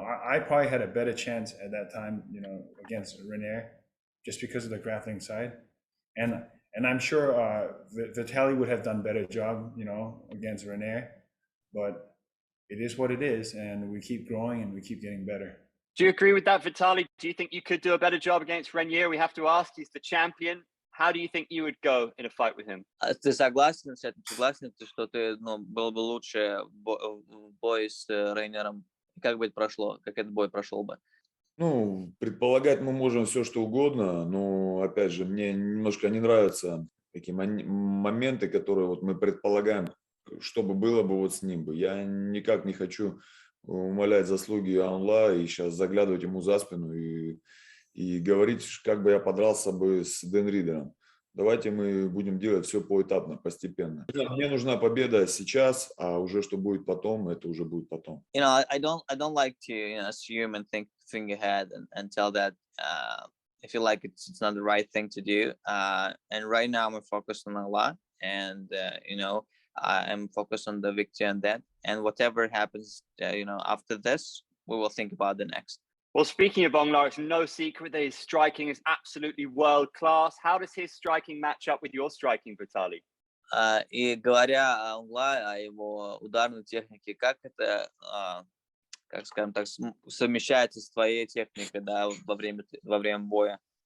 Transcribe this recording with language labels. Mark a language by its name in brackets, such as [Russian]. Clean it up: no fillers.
[English] I probably had a better chance at that time, against Renier, just because of the grappling side, and I'm sure Vitaly would have done better job, against Renier, but it is what it is, and we keep growing and we keep getting better. Do you agree with that, Vitaly? Do you think you could do a better job against Renier? We have to ask. He's the champion. How do you think you would go in a fight with him? [Russian] Ты согласен с этим? Согласен ты, что ты, было бы лучше в бой с Рейнером? Как бы это прошло? Как этот бой прошел бы? Ну, предполагать мы можем все, что угодно, но, опять же, мне немножко не нравятся такие моменты, которые вот мы предполагаем, что бы было бы вот с ним бы. Я никак не хочу умалять заслуги Анла и сейчас заглядывать ему за спину и говорить, как бы я подрался бы с Денридером. Давайте мы будем делать все поэтапно, постепенно. Мне нужна победа сейчас, а уже что будет потом, это уже будет потом. [English] I don't like to assume and think ahead and tell that I feel like it's not the right thing to do. And right now I'm focused on a lot, and I'm focused on the victory and that. And whatever happens, after this, we will think about the next. Well, speaking of Ongla, it's no secret that his striking is absolutely world class. How does his striking match up with your striking, Vitaly? [Russian] И говоря о Ongla, о его ударной технике, как это, как скажем так, совмещается с твоей техникой, да, во время боя?